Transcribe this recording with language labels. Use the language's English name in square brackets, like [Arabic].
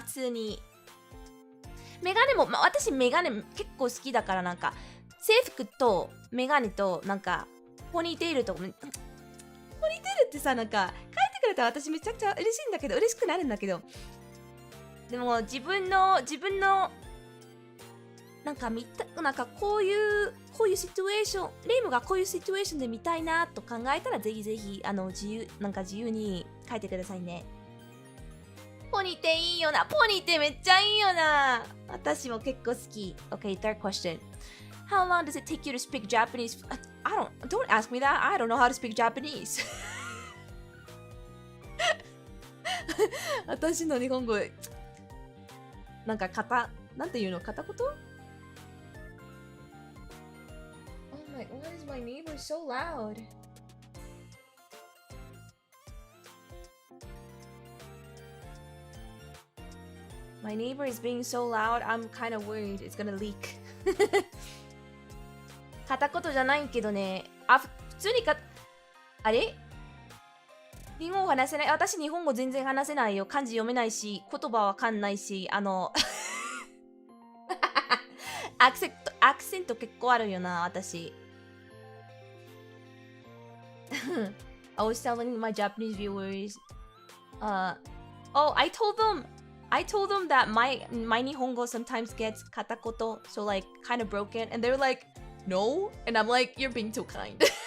[Japanese] 普通にメガネも、まあ、私メガネ結構好きだから、なんか制服とメガネとなんかポニーテールとか、ポニーテールってさ、なんか書いてくれたら私めちゃくちゃ嬉しいんだけど、嬉しくなるんだけど、でも自分のなんかなんかこういうシチュエーション、レイムがこういうシチュエーションで見たいなと考えたら、ぜひぜひ自由に書いてくださいね。ポニテいいよな。ポニテめっちゃいいよな。私も結構好き。 [English] Okay, third question. How long does it take you to speak Japanese? Don't ask me that. I don't know how to speak Japanese. [Japanese] 私の日本語なんかなんていうの、片言？ [English] Oh my, why is my neighbor so loud? My neighbor is being so loud, I'm kind of worried it's gonna leak. [Japanese] 片言じゃないけどね。普通にあれ？日本語話せない。私日本語全然話せないよ。漢字読めないし、言葉わかんないし、アクセント結構あるよな、私。 [English] I was telling my Japanese viewers, I told them that my Nihongo sometimes gets katakoto, so like kind of broken, and they're like, no, and I'm like, you're being too kind.